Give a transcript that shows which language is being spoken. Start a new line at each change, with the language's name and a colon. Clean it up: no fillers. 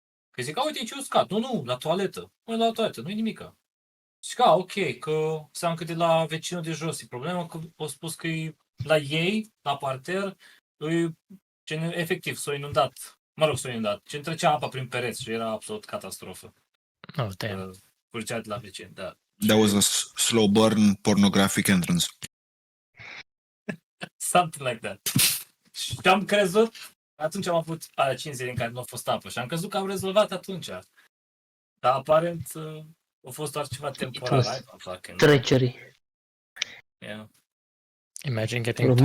Romanian: Că zic, uite, aici e uscat. Nu, la toaletă. Măi, la toaletă, nu-i nimica. Și că, ok, că seam că de la vecinul de jos e problema, că au spus că e la ei, la parter, e gen, efectiv, s-a inundat. Mă rog, s-a inundat. Ce trecea apa prin pereți și era absolut catastrofă.
English: Oh, damn.
Romanian: Curgea de la vecin, da.
English: That was a slow burn pornographic entrance. Something like that.
Romanian: Și am crezut, atunci am avut 5 zile în care nu a fost apă și am crezut că am rezolvat atunci. Dar aparent a fost doar ceva temporar.
English: I don't fucking know.
Romanian: Trecerii.
English: Yeah. Imagine getting Romil,